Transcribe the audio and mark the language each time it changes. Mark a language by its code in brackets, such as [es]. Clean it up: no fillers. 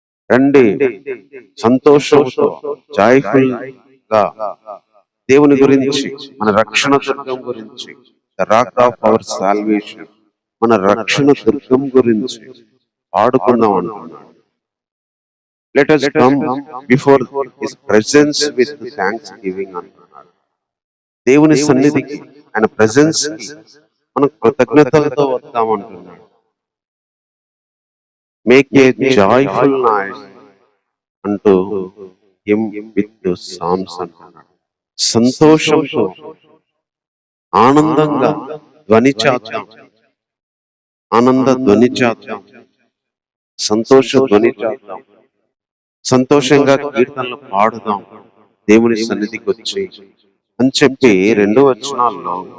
[te] రండి సంతోషంతో జాయ్ఫుల్ గా దేవుని గురించి, మన రక్షణ దుర్గం గురించి, [en] the rock of our salvation, [te] మన రక్షణ దుర్గం గురించి పాడుకుందాం అంటున్నాడు. [en] let us come before his presence with thanksgiving [te] అంటున్నాడు. దేవుని సన్నిధికి, ఆయన ప్రెజెన్స్ కి మనం కృతజ్ఞతలతో వద్దామంటున్నాడు. [en] make a joyful noise unto him with psalms [te] అంటున్నాడు. సంతోషంతో ఆనందంగా ధ్వని చేద్దాం, ఆనంద ధ్వని చేద్దాం, సంతోష ధ్వని చేద్దాం, సంతోషంగా కీర్తనలు పాడుదాం దేవుని సన్నిధికి వచ్చి అని చెప్పి 2 వచనాల్లో